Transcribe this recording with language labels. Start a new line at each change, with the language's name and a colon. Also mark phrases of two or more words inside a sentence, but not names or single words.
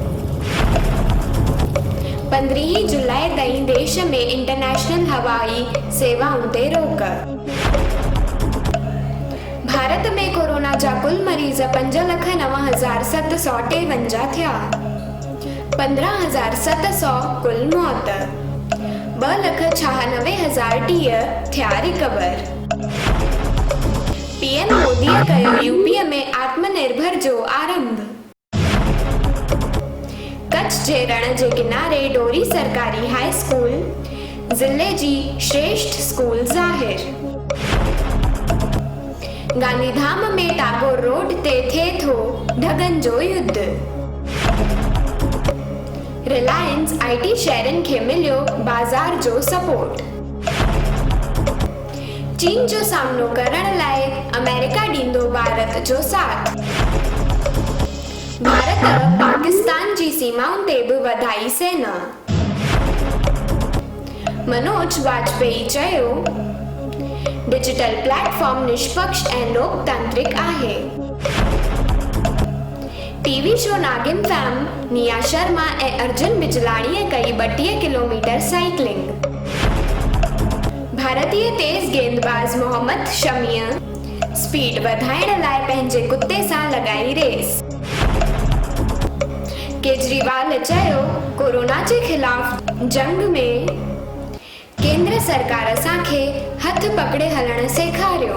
Sindhi: 15 जुलाई ताईं देश में इंटरनेशनल हवाई सेवाउनि ते रोक। भारत में कोरोना जा कुल मरीज़ 5,09,753 थिया। 15,700 कुल मौत। 2,96,010 थिया रिकवर। पीएम मोदीअ कयो यूपीअ में आत्मनिर्भर जो आरंभ। कच्छ जे रण जे किनारे डोरी सरकारी हाई स्कूल ज़िले जी श्रेष्ठ स्कूल ज़ाहिर। गांधीधाम में टागोर रोड ते थे थो ढगन जो युद्ध। रिलायंस आईटी शेयरनि खे मिलियो बाज़ार जो सपोर्ट। चीन जो सामनो करण लाइ अमेरिका ॾींदो भारत जो साथ। भारत पाकिस्तान जी सीमाउनि ते बि वधाई सेना। मनोज वाजपेयी चयो
English: डिजिटल प्लेटफॉर्म
Sindhi: निष्पक्ष ऐं लोकतांत्रिक आहे।
English: टीवी शो
Sindhi: नागिन फैम निया शर्मा ऐं अर्जुन बिजलाणीअ कई 32 किलोमीटर साइकिलिंग। भारतीय तेज़ गेंदबाज़ मोहम्मद शमीअ स्पीड वधाइण लाइ पंहिंजे कुत्ते सां लॻाई रेस। केजरीवाल चयो कोरोना जे ख़िलाफ़ जंग में केंद्र सरकार असांखे हथ पकड़े हलण सेखारियो।